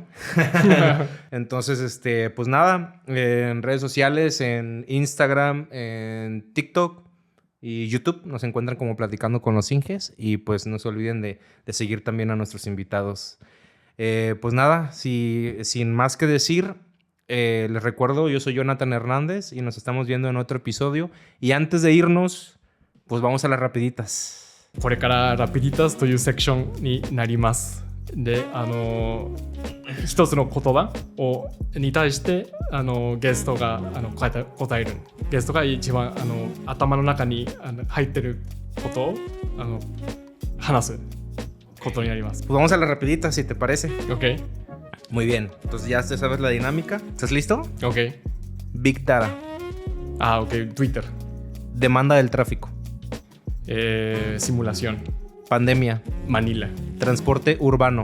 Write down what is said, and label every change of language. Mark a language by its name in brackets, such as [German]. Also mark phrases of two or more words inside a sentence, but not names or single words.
[Spanish] Entonces, pues nada, en redes sociales, en Instagram, en TikTok y YouTube nos encuentran como platicando con los Inges y pues no se olviden de seguir también a nuestros invitados. Pues nada, sin más que decir, les recuerdo, yo soy Jonathan Hernández y nos estamos viendo en otro episodio. Y antes de irnos, pues vamos a las rapiditas. [Japanese] これからラピディタスというセクションになります。で、一つの言葉に対してゲストが答える。ゲストが一番頭の中に入ってることを話すことになります。 [Spanish] Pues vamos a las rapiditas, si te parece. Ok, Muy bien. Entonces ya sabes la dinámica. ¿Estás listo? ok. [English] Big Data. [Spanish] Ah, ok. Twitter. Demanda del tráfico. Simulación. Pandemia. Manila. Transporte urbano.